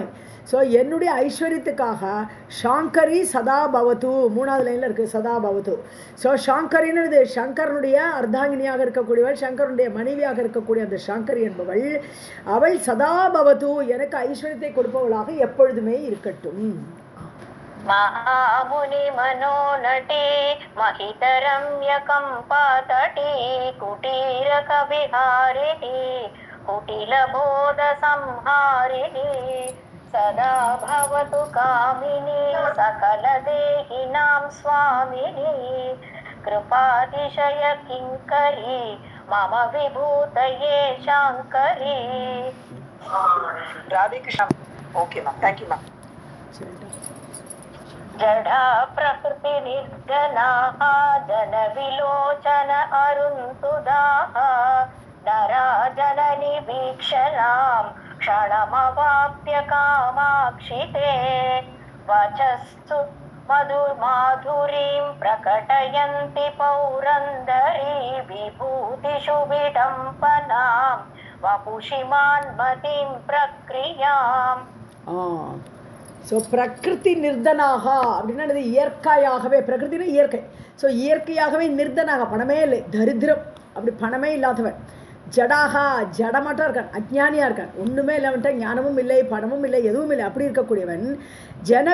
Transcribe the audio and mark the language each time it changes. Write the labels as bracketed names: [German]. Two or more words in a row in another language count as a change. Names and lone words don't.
[Tamil] ஸோ என்னுடைய ஐஸ்வர்யத்துக்காக [Sanskrit] शाङ्करी सदा भवतु, [Tamil] மூணாவது லைனில் இருக்குது [Sanskrit] सदा भवतु. [Tamil] ஸோ ஷாங்கரின்னு சங்கரனுடைய அர்த்தாங்கினியாக இருக்கக்கூடியவள், சங்கரனுடைய மனைவியாக இருக்கக்கூடிய அந்த ஷாங்கரி என்பவள், அவள் [Sanskrit] सदा भवतु, [Tamil] எனக்கு ஐஸ்வர்யத்தை கொடுப்பவளாக எப்பொழுதுமே இருக்கட்டும். [Sanskrit] महामुनि मनोनटी महितरम्यकम्पातटी कुटीरकविहारिणी कुटिलबोधसंहारिणी सदा भवतु कामिनी सकलदेहिनां स्वामिनी कृपातिशय किङ्करी मम विभूतये शाङ्करी. राधे कृष्ण. [English] Okay ma'am, thank you ma'am. [Sanskrit] जडा प्रकृति निर्गनाः जनविलोचन अरुन्तुदाः नरा जननि वीक्षणां क्षणमवाप्य कामाक्षिते वचस्तु मधुमाधुरीं प्रकटयन्ति पौरन्दरी विभूतिषु विडम्बनां वपुषि मान्मतीं प्रक्रियाम्. [Tamil] ஸோ பிரகிருதி நிர்தனாக அப்படின்னா இயற்கையாகவே, பிரகிருத்தினா இயற்கை. ஸோ இயற்கையாகவே நிர்தனாக, பணமே இல்லை, தரித்திரம், அப்படி பணமே இல்லாதவன். ஜடாகா, ஜடமாட்டாக இருக்கான், அஜ்ஞானியாக இருக்கான், ஒன்றுமே இல்லாமட்ட, ஞானமும் இல்லை, பணமும் இல்லை, எதுவும் இல்லை, அப்படி இருக்கக்கூடியவன்.